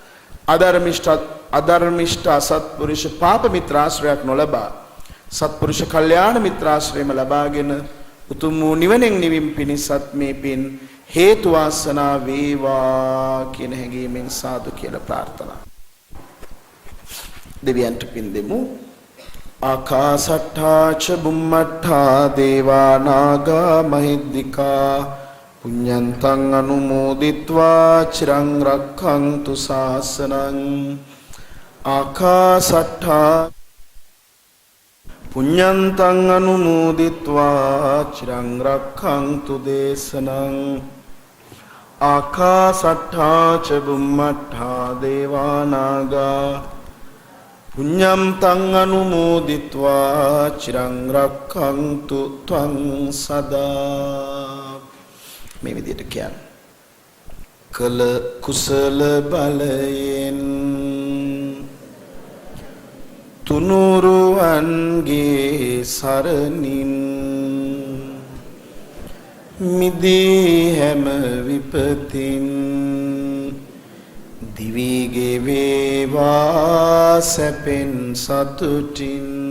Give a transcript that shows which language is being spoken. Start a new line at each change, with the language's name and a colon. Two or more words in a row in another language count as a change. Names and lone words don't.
Sinhala: අධර්මිෂ්ඨ අසත්පුරුෂ පාප මිත්‍රාශ්‍රයක් නොලබා සත්පුරුෂ කල්යාණ මිත්‍රාශ්‍රයම ලබාගෙන උතුම් වූ නිවනෙන් නිවීම පිණිසත් මේ පින් හේතු වාසනා වේවා කියන හැඟීමෙන් සාදු කියලා ප්‍රාර්ථනා. දෙවියන්ට පින් දෙමු.
Pali: ආකාසට්ඨා ච බුම්මට්ඨා දේවා නාග මහිද්దికා පුඤ්ඤන්තං අනුමෝදිත්වා චිරං රක්ඛන්තු ශාසනං. ආකාසට්ඨා පුඤ්ඤන්තං අනුමෝදිत्वा චිරං රක්ඛන්තු දේශනං. ආකාසට්ඨා ච බුම්මට්ඨා දේවා නාග පුඤ්ඤම් තං අනුමෝදිත්වා චිරං රක්ඛන්තු ත්වං සදා.
Sinhala: මේ විදිහට කියන්නේ කළ කුසල බලයෙන් තුනුරුවන්ගේ සරණින් මිදී හැම විපතින් දිවිගේ වේවා සැපෙන් සතුටින්